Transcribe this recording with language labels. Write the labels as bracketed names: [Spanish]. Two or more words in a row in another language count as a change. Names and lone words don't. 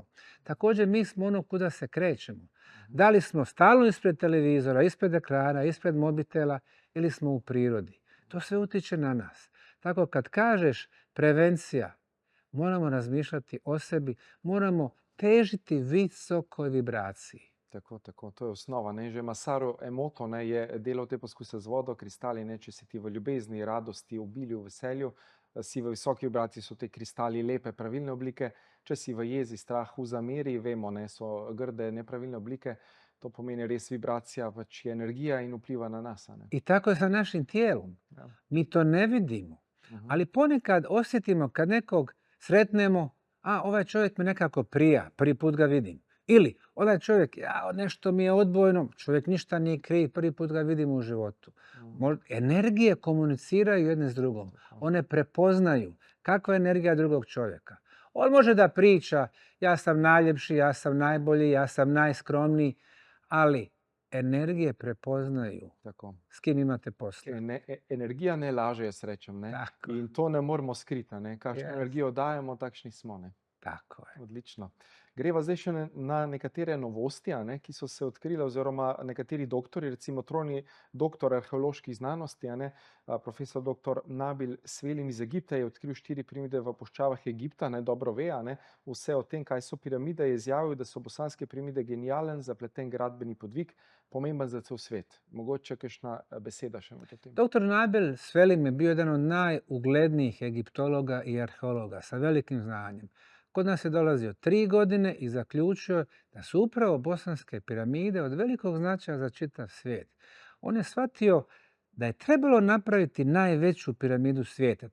[Bosnian] Također mi smo ono kuda se krećemo. Da li smo stalno ispred televizora, ispred ekrana, ispred mobitela ili smo u prirodi. To sve utiče na nas. Tako kad kažeš prevencija, moramo razmišljati o sebi, moramo težiti visokoj vibraciji. Tako, to je osnova. [Slovenian] Že Masaru Emoto je delal te poskuse z vodo, kristali, če si ti v ljubezni, radosti, obilju, veselju, si v visoki vibraciji, so te kristali lepe, pravilne oblike. Če si v jezi, strahu, zameri, vemo, so grde, nepravilne oblike. To pomeni res vibracija, je energija in vpliva na nas. [Bosnian] I tako je sa našim tijelom. Mi to ne vidimo. Ali ponekad osjetimo kad nekog sretnemo, ovaj čovjek mi nekako prija, prvi put ga vidim. Ili ovaj čovjek, nešto mi je odbojno, čovjek ništa nije kriv, prvi put ga vidimo u životu. Energije komuniciraju jedne s drugom. One prepoznaju kakva je energija drugog čovjeka. On može da priča, ja sam najljepši, ja sam najbolji, ja sam najskromniji, ali energije prepoznaju s kim imate posla. Energija ne laže, [Slovenian] jaz rečem. In to ne moramo skriti. Kakšno energijo dajemo, takšni smo. Tako je. Odlično. Greva zdaj še na nekatere novosti, ki so se odkrile, oziroma nekateri doktori, recimo trojni doktor arheoloških znanosti, profesor dr. Nabil Svelin iz Egipta je odkril 4 piramide v puščavah Egipta, dobro ve, vse o tem, kaj so piramide, je izjavil, da so bosanske piramide genijalen, zapleten gradbeni podvig, pomemben za cel svet. Mogoče kakšna beseda še o tem? [Bosnian] Dr. Nabil Svelin je bio jedan od najuglednijih egiptologa i arheologa sa velikim znanjem. Kod nas je dolazio 3 godine i zaključio da su upravo bosanske piramide od velikog značaja za čitav svijet. On je shvatio da je trebalo napraviti najveću piramidu svijeta.